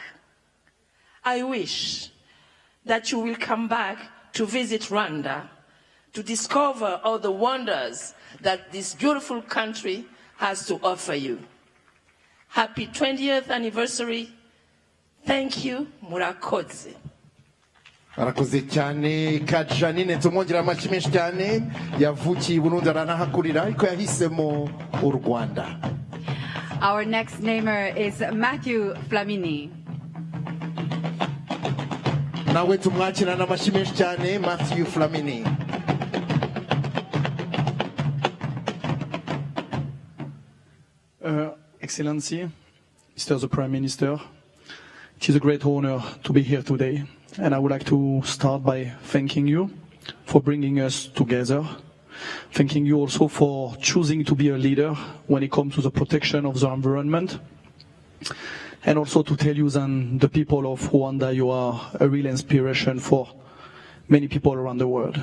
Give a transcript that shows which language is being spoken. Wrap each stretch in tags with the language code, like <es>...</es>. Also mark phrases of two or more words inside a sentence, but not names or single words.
<en>I wish that you will come back to visit Rwanda, to discover all the wonders that this beautiful country has to offer you. Happy 20th anniversary. Thank you,</en> <rw>murakoze. Arakoze cyane Kajanine, tumwongera amashyi menshi cyane. Yavukiye Burundi aranahakurira ariko yahisemo u Rwanda.</rw> <en>Our next namer is Matthew Flamini.</en> <rw>Nawe tumwakirana amashyi menshi cyane Matthew Flamini.</rw> <en>Excellency, Mr. the Prime Minister, it is a great honor to be here today, and I would like to start by thanking you for bringing us together, thanking you also for choosing to be a leader when it comes to the protection of the environment, and also to tell you that the people of Rwanda, you are a real inspiration for many people around the world.</en>